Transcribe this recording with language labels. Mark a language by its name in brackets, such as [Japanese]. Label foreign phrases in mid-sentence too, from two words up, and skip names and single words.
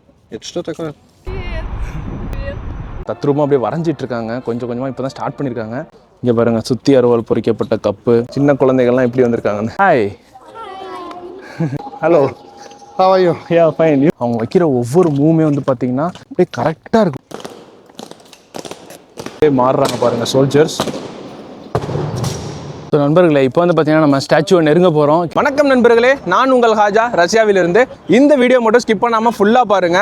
[Russian] Это что такое? [Tamil] தத்ரூபமாக அப்படியே வரைஞ்சிட்டு இருக்காங்க. கொஞ்சம் கொஞ்சமாக இப்போ தான் ஸ்டார்ட் பண்ணியிருக்காங்க. இங்கே பாருங்கள், சுற்றி அறுவாள் பொறிக்கப்பட்ட கப்பு. சின்ன குழந்தைகள்லாம் எப்படி வந்திருக்காங்க. [English] Hi, hello, How are you? Ya fine. [Tamil] அவங்க வைக்கிற ஒவ்வொரு மூவுமே வந்து பார்த்தீங்கன்னா அப்படியே கரெக்டாக இருக்கும். அப்படியே மாறுறாங்க பாருங்கள் சோல்ஜர்ஸ். ஸோ நண்பர்களே, இப்போ வந்து பார்த்தீங்கன்னா நம்ம ஸ்டாச்சுவை நெருங்க போகிறோம். வணக்கம் நண்பர்களே, நான் உங்கள் ஹாஜா ரஷ்யாவிலிருந்து. இந்த வீடியோ மட்டும் ஸ்கிப் பண்ணாமல் ஃபுல்லாக பாருங்கள்.